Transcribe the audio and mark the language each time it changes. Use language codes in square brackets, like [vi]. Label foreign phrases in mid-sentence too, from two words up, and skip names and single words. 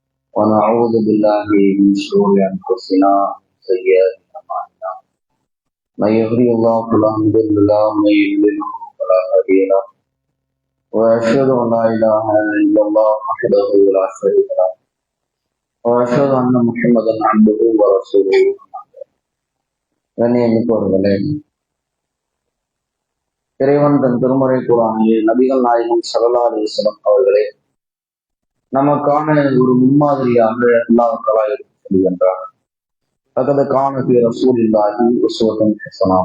[ar] ونعوذ بالله من شرور انفسنا وسيئات اعمالنا من يهده الله فلا مضل له ومن يضلل فلا هادي له واشهد ان لا اله الا الله وحده لا شريك له واشهد ان محمدا عبده ورسوله. [ta] கண்ணியமிக்கவர்களே, இறைவன் தன் திருமறை குர்ஆனில் நபிகள் நாயகம் [ar] صلى الله عليه وسلم [ta] அவர்களே நமக்கான ஒரு முன்மாதிரியாக [ar] الله تعالى [ta] சொல்கின்றார். [ar] لقد كان في رسول الله أسوة حسنة.